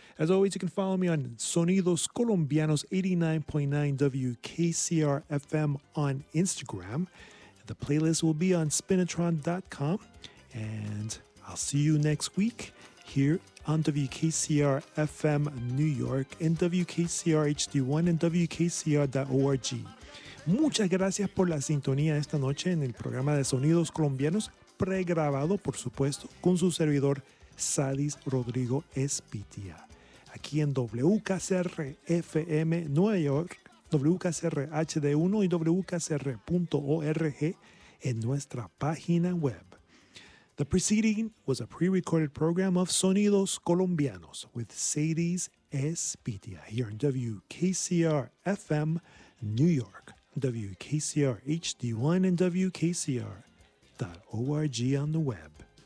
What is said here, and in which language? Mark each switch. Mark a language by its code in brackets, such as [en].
[en] As always, you can follow me on Sonidos Colombianos 89.9 WKCR FM on Instagram. The playlist will be on spinatron.com. And I'll see you next week here on WKCR FM New York and WKCR HD1 and WKCR.org. [es] Muchas gracias por la sintonía esta noche en el programa de Sonidos Colombianos, pregrabado, por supuesto, con su servidor Sadis Rodrigo Espitia. Aquí en WKCR FM Nueva York, WKCR HD1 y WKCR.org en nuestra página web. [en] The preceding was a pre-recorded program of Sonidos Colombianos with Sadis Espitia here in WKCR FM New York, WKCR HD1 and WKCR.org on the web.